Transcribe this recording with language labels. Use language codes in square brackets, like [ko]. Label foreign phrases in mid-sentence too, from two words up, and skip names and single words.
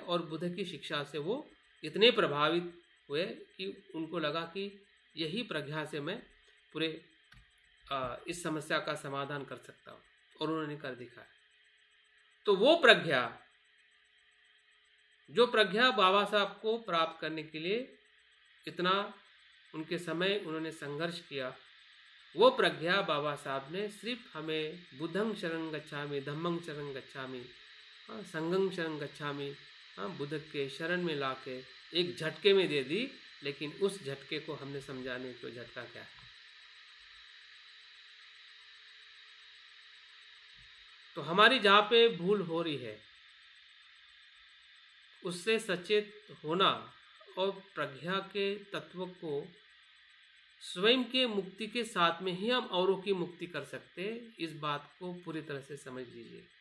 [hi] और बुद्ध की शिक्षा से वो इतने प्रभावित हुए कि उनको लगा कि यही प्रज्ञा से मैं पूरे इस समस्या का समाधान कर सकता हूँ, और उन्होंने कर दिखाया। तो वो प्रज्ञा, जो प्रज्ञा बाबा साहब को प्राप्त करने के लिए इतना उनके समय उन्होंने संघर्ष किया, वो प्रज्ञा बाबा साहब ने सिर्फ हमें [pi] बुद्धं शरणं गच्छामि, धम्मं शरणं गच्छामि, संघं शरणं गच्छामि, [hi] बुद्ध के शरण में लाके एक झटके में दे दी। लेकिन उस झटके को हमने समझाने को झटका क्या है। तो हमारी जहाँ पे भूल हो रही है उससे सचेत होना और प्रज्ञा के तत्व को स्वयं के मुक्ति के साथ में ही हम औरों की मुक्ति कर सकते हैं, इस बात को पूरी तरह से समझ लीजिए।